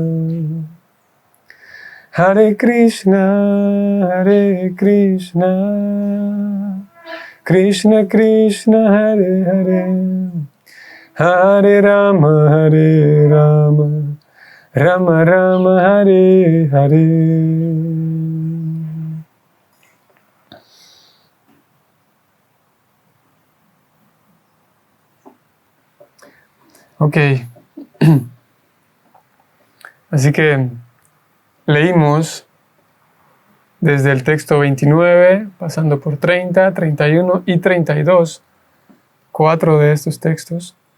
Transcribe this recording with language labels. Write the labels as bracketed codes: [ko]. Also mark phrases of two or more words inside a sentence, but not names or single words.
[es] Hare Krishna, Krishna Krishna, Hare Hare, Hare Rama, Rama Rama, Hare Hare. Ok. Así que leímos desde el texto 29, pasando por 30, 31 y 32, 4 de estos textos.